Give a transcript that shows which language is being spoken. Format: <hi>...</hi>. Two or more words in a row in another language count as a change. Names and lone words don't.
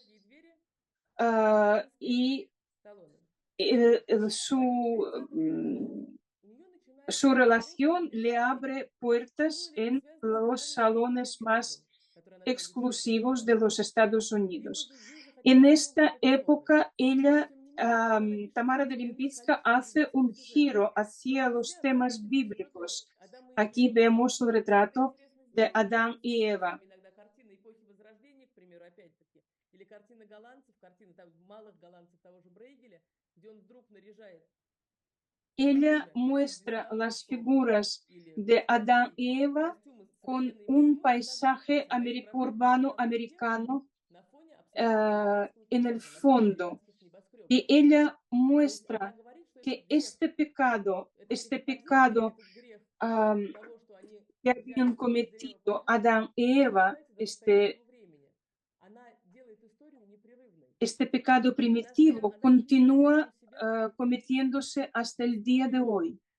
<es>Y su relación le abre puertas en los salones más exclusivos de los Estados Unidos. En esta época, Tamara de Lipinska hace un giro hacia los temas bíblicos. Aquí vemos el retrato de Adán y Eva.</es> <ru>Или картина голландцев, картина там, малых голландцев того же Брейгеля, где он вдруг наряжает.</ru> <es>Ella muestra las figuras de Adán y Eva con un paisaje urbano americano en el fondo. Y ella muestra que este pecado que habían cometido Adán y Eva, este pecado primitivo continúa cometiéndose hasta el día de hoy.</es>